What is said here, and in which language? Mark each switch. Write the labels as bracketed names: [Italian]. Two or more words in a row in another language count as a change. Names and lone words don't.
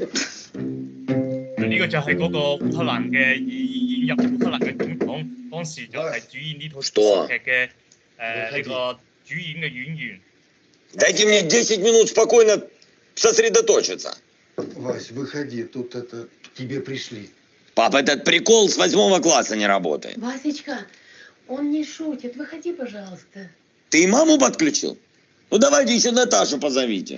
[Cantonese] 呢個就係嗰個烏克蘭嘅演入烏克蘭嘅總統，當時就係主演呢套電視劇嘅呢個主演嘅演員。 [Russian] Дайте мне 10 минут спокойно сосредоточиться. Вась, выходи, тут это к тебе пришли. Пап, этот прикол с 8 класса не работает. Васечка, Он не шутит. Выходи, пожалуйста. Ты и маму подключил? Ну давайте еще Наташу позовите.